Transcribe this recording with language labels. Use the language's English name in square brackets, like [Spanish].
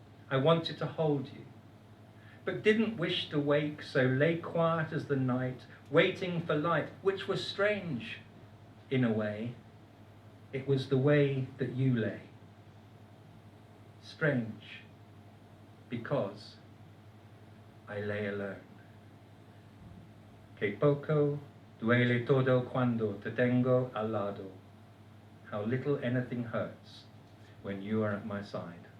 [English] I wanted to hold you, but didn't wish to wake, so lay quiet as the night, waiting for light, which was strange, in a way. It was the way that you lay. Strange, because I lay alone. [Spanish] Que poco duele todo cuando te tengo al lado. [English] How little anything hurts when you are at my side.